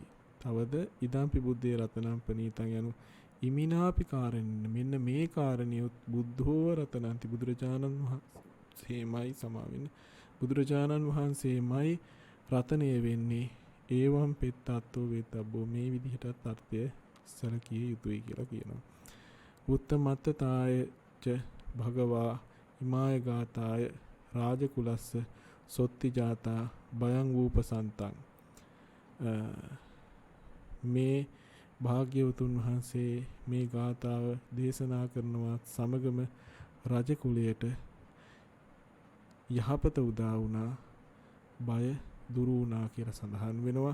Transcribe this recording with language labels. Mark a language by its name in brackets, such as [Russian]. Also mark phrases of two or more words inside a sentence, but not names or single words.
[Sinhala] තවද [Pali] ඉදම්පි බුද්ධේ රතනම් පනීතං [Sinhala] යනු [Pali] ඉමිනාපි කාරණෙන් [Sinhala] මෙන්න මේ කාරණියොත් [Pali] බුද්ධෝව රතනන්ති [Sinhala] බුදුරජාණන් වහන්සේමයි සමාවෙන්න බුදුරජාණන් වහන්සේමයි රතනය වෙන්නේ. [Pali] ඒවම් පෙත්තත්තෝ වේතබ්බෝ [Sinhala] මේ විදිහටත් අර්ථය සැලකිය යුතුයි කියලා කියනවා. [Pali] උත්තමත්තතාය ච භගවා ඉමාය ගාතාය රාජකුලස්ස සොත්ති ජාතා බයං වූපසන්තං. [Sinhala] මේ භාග්‍යවතුන් වහන්සේ මේ ගාථාව දේශනා කරනවත් සමගම රජ කුලයට යහපත උදා වුණා, බය දුරු වුණා කියලා සඳහන් වෙනවා.